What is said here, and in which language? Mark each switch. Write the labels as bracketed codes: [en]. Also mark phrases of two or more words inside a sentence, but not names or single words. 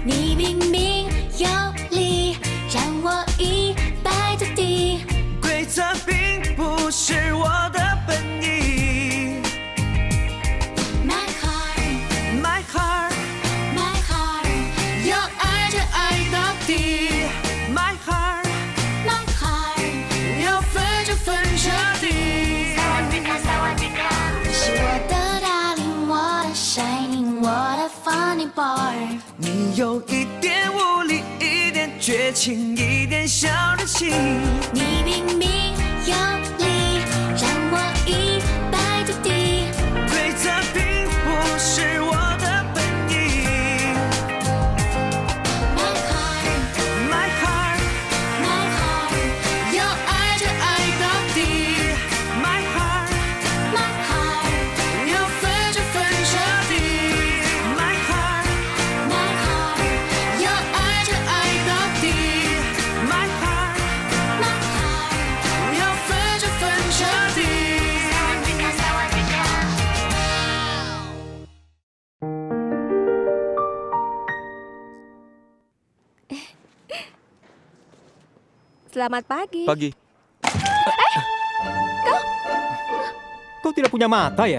[zh] 你明明有理，让我一败涂地。规则并不是我的本意。 [en] My heart， My heart， My heart， [zh] 要爱就爱到底。 [en] My heart， My heart， [zh] 要分就分彻底。你是我的 darling， 我的 shining， 我的 [en] funny boy。 [zh] 你有一点无理，一点绝情，一点小任性。你明明有理，让我一败涂地。规则并不是我的本意。 [en] My heart， My heart， My heart， [zh] 要爱就爱到底。 [en] My heart， My heart， [zh] 要分就分彻底。 [en] My heart， My heart， [zh] 要爱就爱到底。 [en] My heart， My heart， [zh] 要分就分彻底。 [id] Selamat pagi. Pagi. Kau tidak punya mata ya?